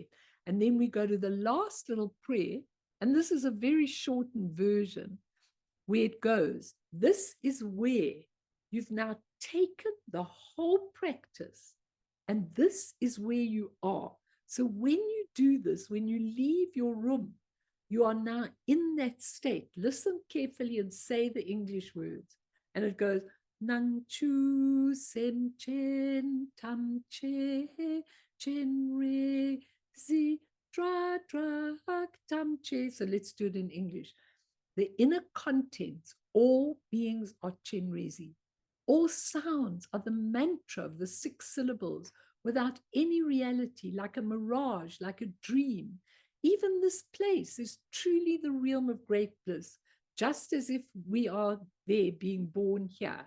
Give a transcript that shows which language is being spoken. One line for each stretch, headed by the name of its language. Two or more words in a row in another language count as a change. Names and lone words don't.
English: And then we go to the last little prayer, and this is a very shortened version where it goes, this is where you've now taken the whole practice, and this is where you are. So when you do this, when you leave your room, you are now in that state. Listen carefully and say the English words. And it goes,
Tibetan: Nang chu sem chen tam che chen re zi dra dra tam che.
English: So let's do it in English. The inner contents, all beings are Chenrézig. All sounds are the mantra of the 6 syllables without any reality, like a mirage, like a dream. Even this place is truly the realm of great bliss, just as if we are there being born here.